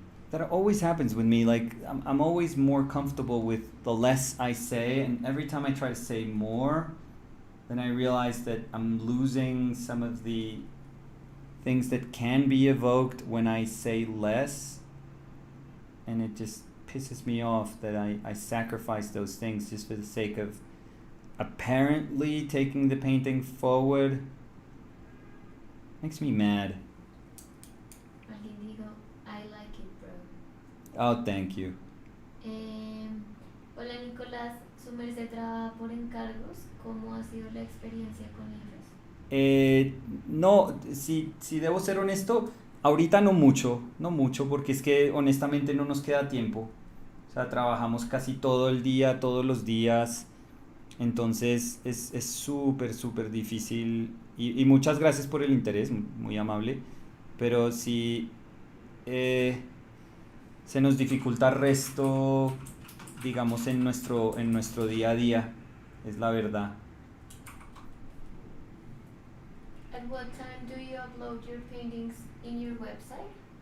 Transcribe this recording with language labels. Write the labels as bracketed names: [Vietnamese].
[English] That always happens with me. Like, I'm always more comfortable with the less I say, and every time I try to say more, then I realize that I'm losing some of the things that can be evoked when I say less, and it just pisses me off that I sacrifice those things just for the sake of apparently taking the painting forward. Makes me mad. [Spanish] Alguien dijo, [English] I like it, bro. Oh, thank you. [Spanish] Hola Nicolás, su merced trabaja por encargos. ¿Cómo ha sido la experiencia con ellos? No, si debo ser honesto, ahorita no mucho, porque es que honestamente no nos queda tiempo. O sea, trabajamos casi todo el día, todos los días. Entonces es súper, súper difícil. Y muchas gracias por el interés, muy amable. Pero sí, se nos dificulta el resto, digamos, en nuestro día a día. Es la verdad. [English] At what time do you upload your paintings in your website?